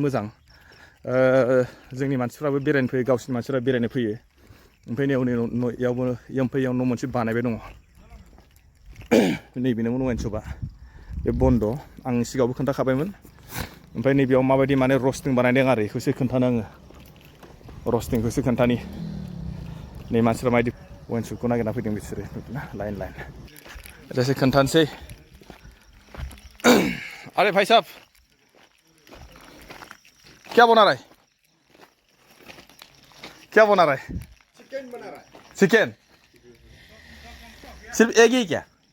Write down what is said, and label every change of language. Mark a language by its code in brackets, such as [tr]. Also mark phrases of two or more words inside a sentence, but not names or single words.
[brx] मोजां जोंनि मानसिफ्राबो बेरायनो फैयो गावसिनि मानसिफ्रा बेरायनो फैयो ओमफ्राय इयावबो न' मोनसे बानायबाय दङ नैबेनोमोन [en] wine shopa [brx] बे बन्द' आं सिगाङावबो खोन्थाखाबायमोन ओमफ्राय नैबेयाव माबायदि माने रस्टिं बानायदों आरो बेखौसो खोन्थानो आङो रस्टिंखौसो खोन्थानि नै मानसिफ्रा माबायदि [en] wine shopkhou [brx] नागिरना फैदों बिसोरो ना लाइन जैसे खोन्थानोसै [hi] अरे भाई साहब क्या बना रहा है चिकन बना रहा है चिकन सिर्फ एक ही क्या